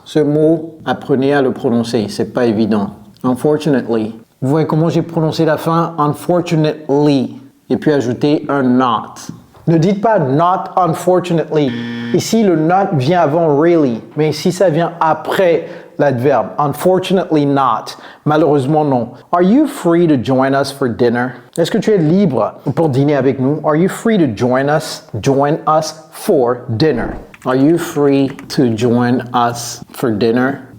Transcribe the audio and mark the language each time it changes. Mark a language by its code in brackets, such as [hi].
[fr] Ce mot, apprenez à le prononcer. C'est pas évident. [en] Unfortunately. [fr] Vous voyez comment j'ai prononcé la fin? [en] Unfortunately. [fr] Et puis ajouter un not. Ne dites pas [en] not unfortunately. [fr] Ici, le not vient avant really. Mais ici, ça vient après l'adverbe. [en] Unfortunately not. [fr] Malheureusement, non. [en] Are you free to join us for dinner? [fr] Est-ce que tu es libre pour dîner avec nous? [en] Are you free to join us for dinner? Are you free to join us for dinner?